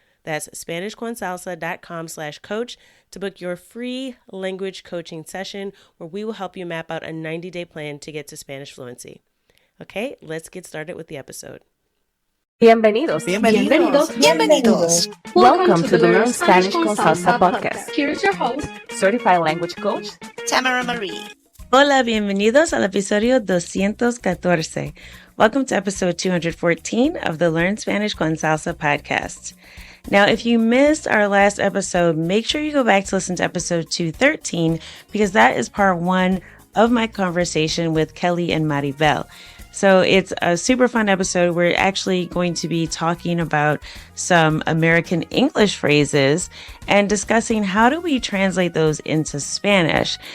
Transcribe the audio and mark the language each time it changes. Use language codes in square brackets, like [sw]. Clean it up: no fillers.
[en] That's SpanishConSalsa.com/coach to book your free language coaching session where we will help you map out a 90-day plan to get to Spanish fluency. Okay, let's get started with the episode. [es] Bienvenidos. Bienvenidos. Bienvenidos. [en] Welcome to the Learn Spanish con Salsa podcast. Here's your host, Certified language coach, Tamara Marie. [es] Hola, bienvenidos al episodio 214. [en] Welcome to episode 214 of the Learn Spanish con Salsa podcast. Now, if you missed our last episode, make sure you go back to listen to episode 213 because that is part one of my conversation with Kelly and Maribel. So it's a super fun episode. We're actually going to be talking about some American English phrases and discussing how do we translate those into Spanish.